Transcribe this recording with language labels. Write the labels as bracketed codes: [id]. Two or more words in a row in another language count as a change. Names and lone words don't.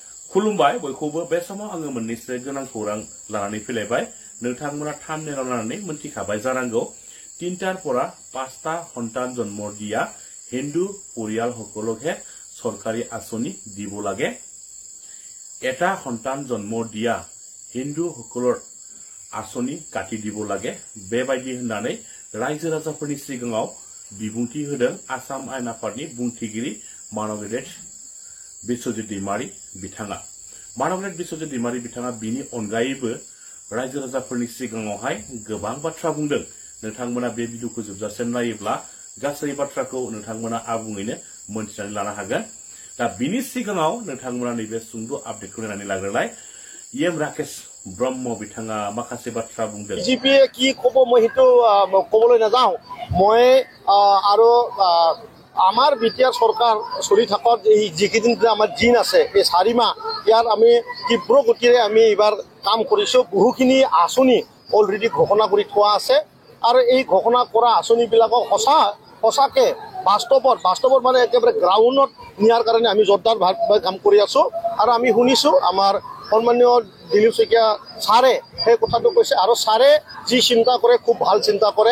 [brx] खुलुमबाय बयखौबो बे समाव आङो मोननैसो गोनां खौरां लानानै फैलायबाय नोंथांमोना थामनेलाव लानानै मोनथिखाबाय जानांगौ [as] 3টার পৰা 5টা সন্তান জন্ম দিয়া হিন্দু পৰিয়াল সকলকহে সরকারি আঁচনি দিব লাগে এটা সন্তান জন্ম দিয়া হিন্দু সকলৰ আঁচনি কাটি দিব লাগে [brx] बेबायदि होननानै रायजो राजाफोरनि सिगाङाव बिबुंथि होदों आसाम आयेन आफादनि बुंथिगिरि मानगेट बिश्वजित दैमारी बिथाङा मानगेट बिश्वजित दैमारी बिथाङा बिनि अनगायैबो रायजो राजाफोरनि सिगाङावहाय गोबां बाथ्रा बुंदों नोंथांमोना बे भिडिअखौ जोबजासिम नायोब्ला गासै बाथ्राखौ नोंथांमोना आबुङैनो मोनथिनानै लानो हागोन दा बिनि सिगाङाव नोंथांमोना नैबे सुंद' आपडेटखौ नायनानै लाग्रोलाय एम राकेश ब्रह्म बिथाङा माखासे बाथ्रा बुंदों [as] বিজেপিয়ে কি ক'ব মই সেইটো ক'বলৈ নাযাওঁ মই আৰু আমাৰ বিটিআৰ চৰকাৰ চলি থাকক এই যিকেইদিন আমাৰ দিন আছে এই 4 মাহ ইয়াত আমি তীব্ৰ গতিৰে আমি এইবাৰ কাম কৰিছোঁ বহুখিনি আঁচনি অলৰেডি ঘোষণা কৰি থোৱা আছে আৰু এই ঘোষণা কৰা আঁচনিবিলাকক সঁচাকে বাস্তৱত মানে একেবাৰে গ্ৰাউণ্ডত নিয়াৰ কাৰণে আমি জোৰদাৰভাৱে কাম কৰি আছোঁ আৰু আমি শুনিছোঁ আমাৰ সন্মানীয় দিলীপ শইকীয়া ছাৰে সেই কথাটো কৈছে আৰু ছাৰে যি চিন্তা কৰে খুব ভাল চিন্তা কৰে